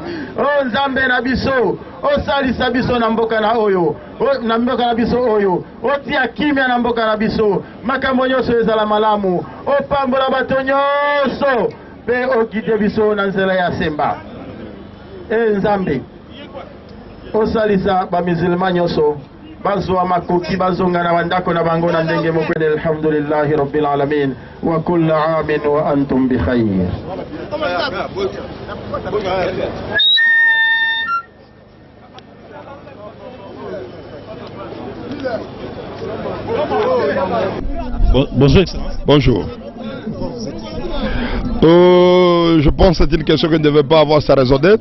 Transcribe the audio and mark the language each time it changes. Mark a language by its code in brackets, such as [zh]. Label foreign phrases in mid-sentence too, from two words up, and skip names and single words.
[ln] O Nzambe na biso osalisa biso na mboka na oyo na mboka na biso oyo otia kimia na mboka na biso makambo nyonso ezala malamu opambola bato nyonso pe okite biso na nzela ya semba. Nzambe osalisa bamizilma nyonso bazwa makoki bazonga na bandako na bango na ndenge mokwede. [ar] الحمد لله رب العالمين وكل عام وأنتم بخير. [fr] Bonjour, Excellence. Bonjour. Je pense que c'est une question qui ne devait pas avoir sa raison d'être.